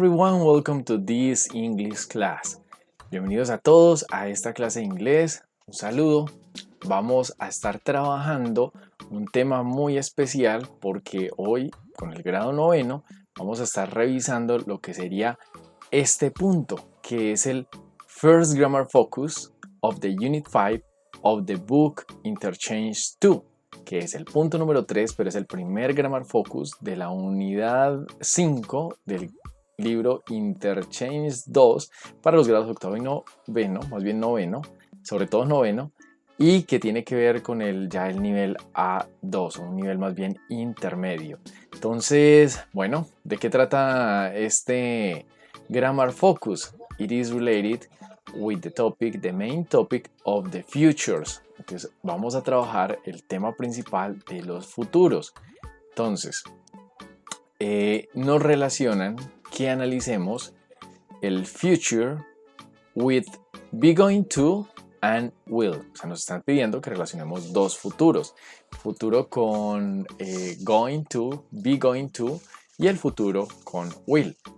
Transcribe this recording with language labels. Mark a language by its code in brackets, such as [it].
[en] and welcome to this English class. [es] Bienvenidos a todos a esta clase de inglés. Un saludo. Vamos a estar trabajando un tema muy especial porque hoy con el grado noveno vamos a estar revisando lo que sería este punto, que es el First Grammar Focus of the Unit 5 of the book Interchange 2, que es el punto número 3, pero es el primer Grammar Focus de la unidad 5 del libro Interchange 2 para los grados octavo y noveno, más bien noveno, sobre todo noveno, y que tiene que ver con el nivel A2, un nivel más bien intermedio. Entonces, bueno, ¿de qué trata este Grammar Focus? [en] It is related with the main topic of the futures. [es] Entonces, vamos a trabajar el tema principal de los futuros. Entonces, nos relacionan que analicemos el future with be going to and will. O sea, nos están pidiendo que relacionemos dos futuros. Futuro con going to, be going to, y el futuro con will.